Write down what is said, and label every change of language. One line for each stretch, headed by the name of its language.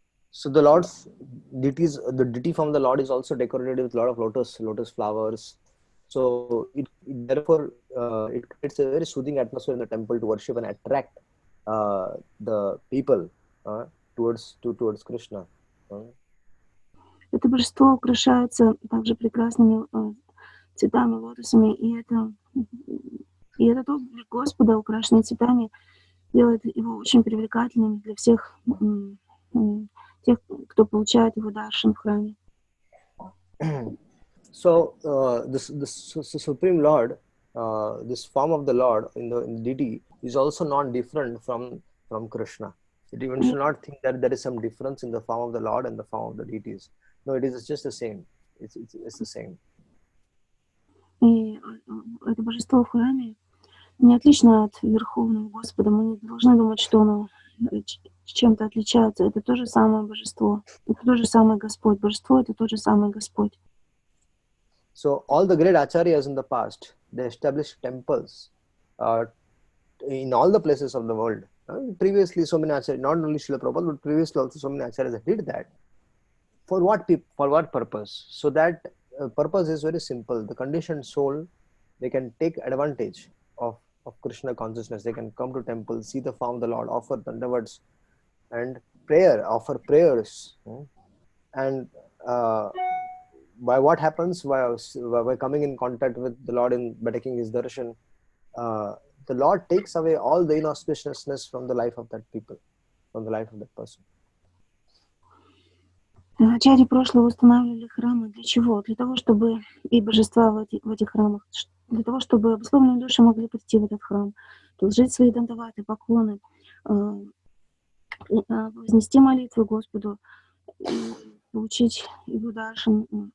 English: So the deity from the Lord is also decorated with a lot of lotus flowers. So it therefore it creates a very soothing atmosphere in the temple to worship and attract the people towards Krishna.
Russian: Это божество украшается также прекрасными цветами, лотосами, и этот облик Господа, украшенный цветами, делает его очень привлекательным для всех тех, кто получает его даршан в храме.
English: So the Supreme Lord, this form of the Lord in the deity is also not different from Krishna. You should not think that there is some difference in the form of the Lord and the form of the deities. No, it is just the same. It's the same.
Russian: И это божество в храме не отлично от Верховного Господа. Мы не должны думать, что оно чем-то отличается. Это то же самое божество. Это тот же самый Господь. Божество — это тот же самый Господь.
English: So all the great acharyas in the past, they established temples in all the places of the world, Previously, so many acharyas, not only Srila Prabhupada, but previously also so many acharyas did that. For what for what purpose? So that purpose is very simple. The conditioned soul, they can take advantage of Krishna consciousness. They can come to temple, see the form of the Lord, offer dandavats and offer prayers. And by what happens, by coming in contact with the Lord by taking his darshan, the Lord takes away all the inauspiciousness from the life of that people, from the life of that person.
Russian: Ачарьи прошлого устанавливали храмы для чего? Для того, чтобы и божества в этих храмах, для того, чтобы обусловленные души могли прийти в этот храм, положить свои дандаваты, поклоны, вознести молитвы Господу, и получить его даршан.